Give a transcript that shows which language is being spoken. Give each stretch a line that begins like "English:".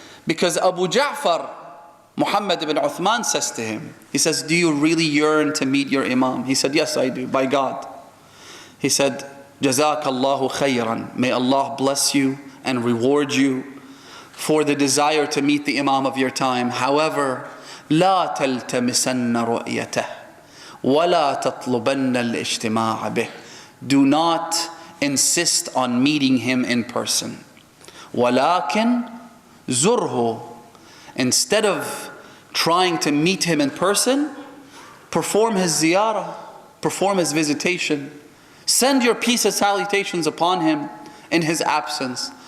English: Because Abu Ja'far, Muhammad ibn Uthman, says to him, he says, do you really yearn to meet your Imam? He said, yes, I do, by God. He said, Jazakallahu khayran. May Allah bless you and reward you for the desire to meet the Imam of your time. However,
Arabic: لا تلتمسن رؤيته ولا تطلبن الاجتماع به.
English: Do not insist on meeting him in person.
Arabic: ولكن زره.
English: Instead of trying to meet him in person, perform his ziyarah, perform his visitation. Send your peace and salutations upon him in his absence.